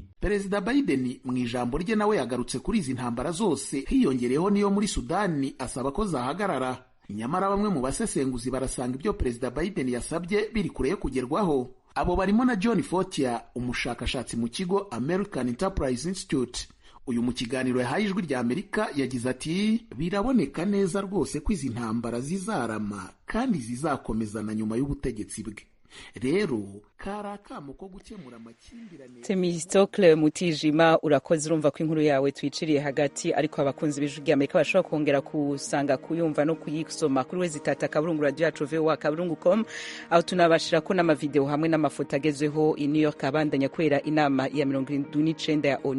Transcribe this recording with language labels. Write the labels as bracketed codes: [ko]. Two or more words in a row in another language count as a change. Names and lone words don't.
[rw] Perezida Biden mu ijambo rye nawe yagarutse kuri izi ntambara zose, hiyongereyeho niyo muri Sudani, asaba ko zahagarara. Nyamara bamwe mu basesenguzi barasanga ibyo Perezida Biden yasabye biri kure yo kugerwaho. Abo barimo na John Fortier, umushakashatsi mu kigo American Enterprise Institute. Uyu mu kiganiro yahaye Ijwi rya Amerika yagize ati biraboneka neza rwose ko izi ntambara zizarama kandi zizakomezana nyuma y'ubutegetsi bwe. Rero kari akamo ko gukemura amakimbirane. [rn] Temistokle Mutijima, urakoze. Urumva ko inkuru yawe twiciriye hagati, ariko abakunzi b'Ijwi rya Amerika bashobora kongera kusanga, kuyumva no kuyisoma kuri wezitata kaburungu radio yacu voa.com, aho tunabashira ko n'amavideo hamwe n'amafoto agezweho i New York abandanya kwera inama ya 79 ya ONU.